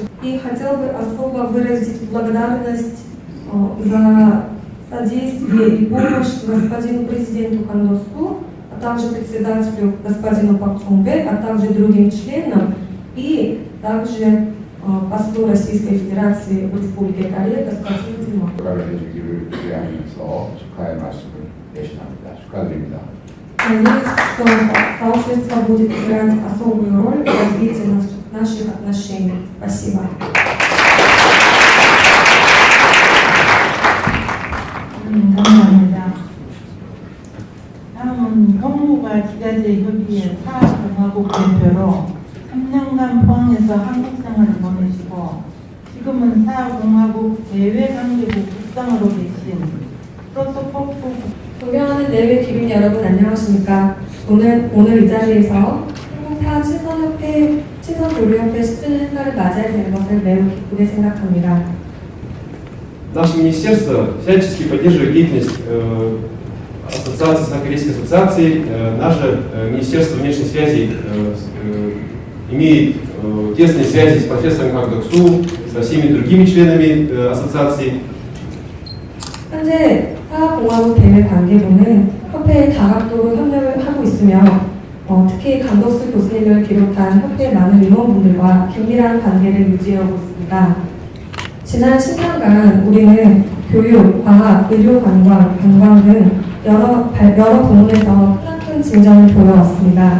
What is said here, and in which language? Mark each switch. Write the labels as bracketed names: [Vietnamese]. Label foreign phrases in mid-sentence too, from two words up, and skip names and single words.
[Russian] И хотел бы особо выразить благодарность за содействие и помощь господину президенту Кандосу, а также председателю господину Пак Чонге, а также другим членам и также послу Российской Федерации в Республике Корея господину Диму. [Korean] 해주기를 기대하면서 축하의 말씀을 대신합니다. 축하드립니다. [Russian] Надеюсь, что сообщество будет играть особую роль в развитии наших отношений. Спасибо. [Korean] 감사합니다. 다음은 법무가 기자재 협의회 사학공화국 대표로 3년간 포항에서 한국 생활을 보내시고 지금은 사학공화국 대외관계부 국장으로 계신 프로토코프 존경하는 내외 기빈 여러분 안녕하십니까? 오늘 이 자리에서 한국사 친선교류협회 10주년 행사를 맞이하게 된 것을 매우 기쁘게 생각합니다. [Russian] Наше министерство всячески поддерживает деятельность ассоциации, Северокорейской ассоциации. Наше Министерство внешних связей имеет тесные связи с профессором Хак Док-су, со всеми другими членами ассоциации. [Korean] 현재 사학공화국 대외관계부는 협회에 다각도로 협력을 하고 있으며 특히 강덕수 교수님을 비롯한 협회의 많은 임원분들과 긴밀한 관계를 유지하고 있습니다. 지난 10년간 우리는 교육, 과학, 의료, 관광 등 여러 부문에서 크나큰 진전을 보여왔습니다.